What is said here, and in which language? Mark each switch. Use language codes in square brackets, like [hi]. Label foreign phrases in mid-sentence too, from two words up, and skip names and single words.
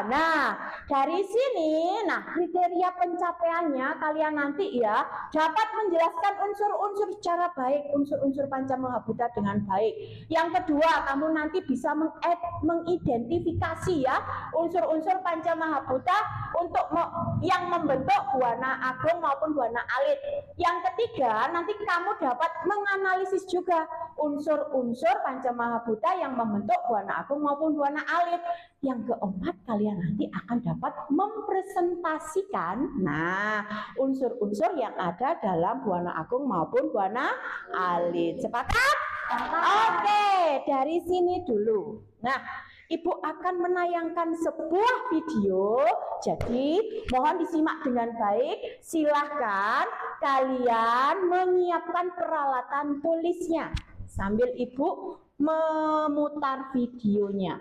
[id] Nah, dari sini, nah kriteria pencapaiannya kalian nanti ya dapat menjelaskan unsur-unsur secara baik, unsur-unsur panca mahaputta dengan baik. Yang kedua, kamu nanti bisa mengidentifikasi ya unsur-unsur panca mahaputta untuk yang membentuk buana agung maupun buana alit. Yang ketiga, nanti kamu dapat menganalisis juga unsur-unsur panca mahaputta yang membentuk buana agung maupun buana alit. Yang keempat, kalian nanti akan dapat mempresentasikan nah unsur-unsur yang ada dalam buana agung maupun buana alit. Sepakat? Oke, dari sini dulu. Nah, Ibu akan menayangkan sebuah video, jadi mohon disimak dengan baik. Silahkan kalian menyiapkan peralatan tulisnya sambil Ibu memutar videonya.